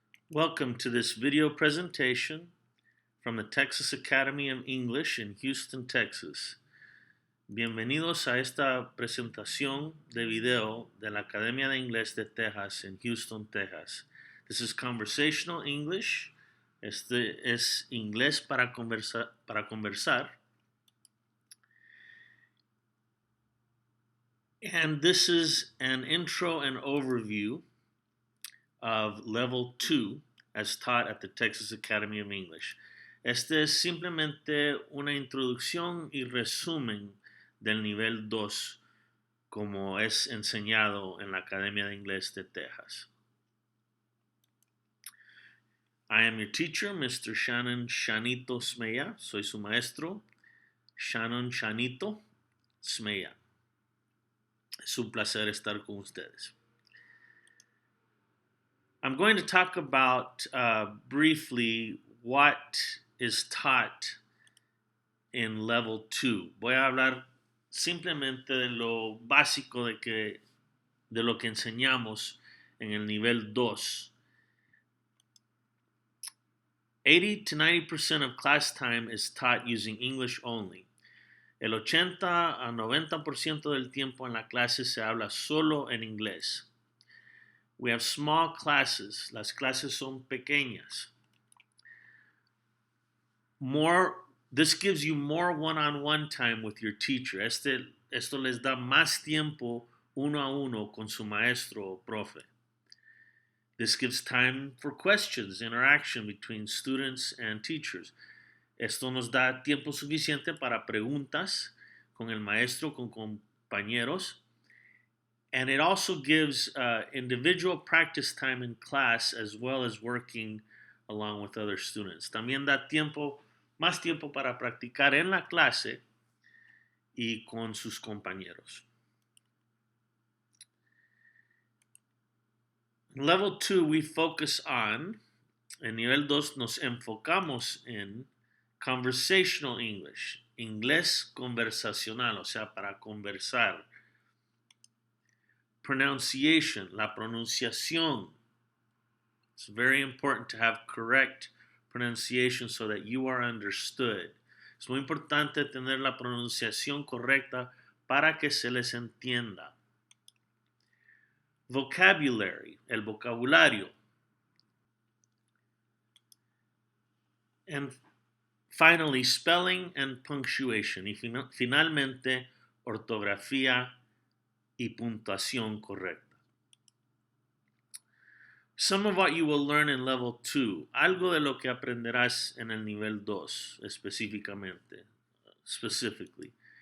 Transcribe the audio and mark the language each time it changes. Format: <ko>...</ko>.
<en>Welcome to this video presentation from the Texas Academy of English in Houston, Texas.</en> <es>Bienvenidos a esta presentación de video de la Academia de Inglés de Texas en Houston, Texas.</es> <en>This is conversational English.</en> <es>Este es inglés para conversar.</es> <en>And this is an intro and overview of Level 2 as taught at the Texas Academy of English.</en> <es>Este es simplemente una introducción y resumen del Nivel 2 como es enseñado en la Academia de Inglés de Texas.</es> <en>I am your teacher, Mr. Shannon Shanito Smeya.</en> <es>Soy su maestro, Shannon Shanito Smeya. Es un placer estar con ustedes.</es> <en>I'm going to talk about briefly what is taught in Level 2.</en> <es>Voy a hablar simplemente de lo básico de lo que enseñamos en el Nivel 2.</es> <en>80 to 90% of class time is taught using English only.</en> <es>El 80 a 90% del tiempo en la clase se habla solo en inglés.</es> <en>We have small classes.</en> <es>Las clases son pequeñas.</es> <en>This gives you more one-on-one time with your teacher.</en> <es>Esto les da más tiempo uno a uno con su maestro o profe.</es> <en>This gives time for questions, interaction between students and teachers.</en> <es>Esto nos da tiempo suficiente para preguntas con el maestro, con compañeros.</es> <en>And it also gives individual practice time in class as well as working along with other students.</en> <es>También da más tiempo para practicar en la clase y con sus compañeros.</es> <en>In Level 2 we focus on,</en> <es>en Nivel 2 nos enfocamos en</es> <en>conversational English,</en> <es>inglés conversacional, o sea, para conversar.</es> <en>Pronunciation,</en> <es>la pronunciación.</es> <en>It's very important to have correct pronunciation so that you are understood.</en> <es>Es muy importante tener la pronunciación correcta para que se les entienda.</es> <en>Vocabulary,</en> <es>el vocabulario.</es> <en>And finally, spelling and punctuation.</en> <es>Y finalmente, ortografía y puntuación correcta.</es> <en>Some of what you will learn in Level 2,</en> <es>algo de lo que aprenderás en el Nivel 2</es> <en>specifically.</en>